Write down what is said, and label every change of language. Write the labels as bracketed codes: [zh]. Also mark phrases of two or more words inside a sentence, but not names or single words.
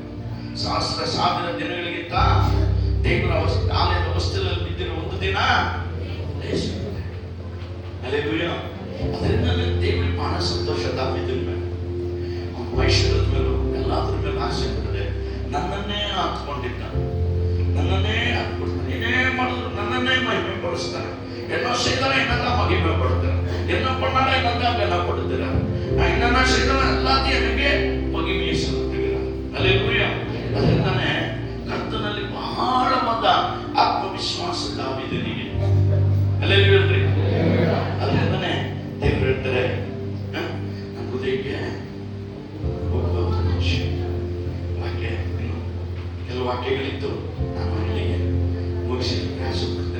[kn] ಸಾವಿರ ದಿನಗಳಿಗಿಂತ ದೇವರ ಆಲಯದ ವಸ್ತುಗಳಲ್ಲಿ ಬಿದ್ದಿರೋ ಒಂದು ದಿನ ಅಲ್ಲೆಲ್ಲೂಯ್ಯ. ಅದರಿಂದ ದೇವರಿಗೆ ಬಹಳ ಸಂತೋಷ. ದಾವೀದನ ಮೇಲೆ, ಅವನ ಐಶ್ವರ್ಯದ ಮೇಲೂ ಎಲ್ಲಾದ್ರ ಮೇಲೆ ಆಸೆ ಇರ್ತದೆ. ನನ್ನನ್ನೇ ಹತ್ಕೊಂಡಿದ್ದ, ನನ್ನನ್ನೇ ಹತ್ಕೊಡ್ತಾನೆ. ಏನೇ ಮಾಡಿದ್ರು ನನ್ನನ್ನೇ ಮಹಿಮೆ ಪಡಿಸ್ತಾನೆ. [ta] என்னோ செய்தாலும் என்னதான் மகிமைப்படுத்துறேன், என்ன பண்ணாலும் என்னதான் கனப்படுத்துறேன், நான் என்னென்ன செய்தாலும் எல்லாத்தையும் எனக்கு மகிமையை செலுத்துகிறேன். அல்லேலூயா. [kn] ಅದರಿಂದಾನೆ ಕರ್ತನಲ್ಲಿ ಬಹಳವಾದ ಆತ್ಮವಿಶ್ವಾಸ ದಾವೀದನಿಗೆ. ಅಲ್ಲೇಲೂಯಾ. ಅದರಿಂದಾನೆ ದೇವರು ಹೇಳ್ತಾರೆ, ನನ್ನ ಹೃದಯಕ್ಕೆ ಹೋಗುವಂತ ಮನುಷ್ಯ. ವಾಕ್ಯ ಕೆಲವು ವಾಕ್ಯಗಳಿತ್ತು, ನಾನು ಇಲ್ಲಿಗೆ ಮುಗಿಸಿ ಪ್ರಯಾಸ ಪಡ್ತೇನೆ.